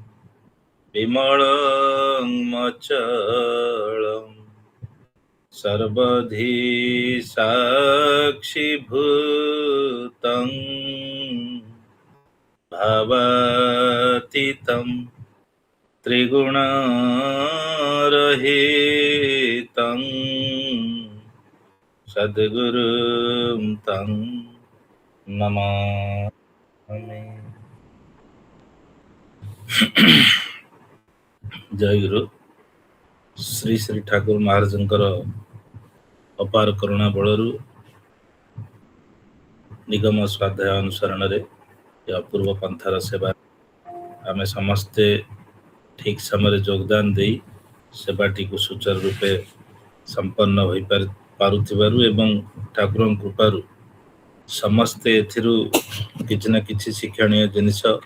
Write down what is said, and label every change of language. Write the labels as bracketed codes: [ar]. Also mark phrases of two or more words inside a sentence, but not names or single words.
[sa] বিমলং অচলং সর্বধি সাক্ষীভূতং ভাবাতীতং ত্রিগুণরহিতং সদ্গুরুং তং নমামি। [or] ଜୟଗୁରୁ ଶ୍ରୀ ଶ୍ରୀ ଠାକୁର ମହାରାଜଙ୍କର ଅପାର କରୁଣା ବଳରୁ ନିଗମ ସ୍ୱାଧ୍ୟାୟ ଅନୁସରଣରେ ଏ ଅପୂର୍ବ ପନ୍ଥାର ସେବା ଆମେ ସମସ୍ତେ ଠିକ୍ ସମୟରେ ଯୋଗଦାନ ଦେଇ ସେବାଟିକୁ ସୁଚାରୁ ରୂପେ ସମ୍ପନ୍ନ ହୋଇପାରୁଥିବାରୁ ଏବଂ ଠାକୁରଙ୍କ କୃପାରୁ ସମସ୍ତେ ଏଥିରୁ କିଛି ନା କିଛି ଶିକ୍ଷଣୀୟ ଜିନିଷ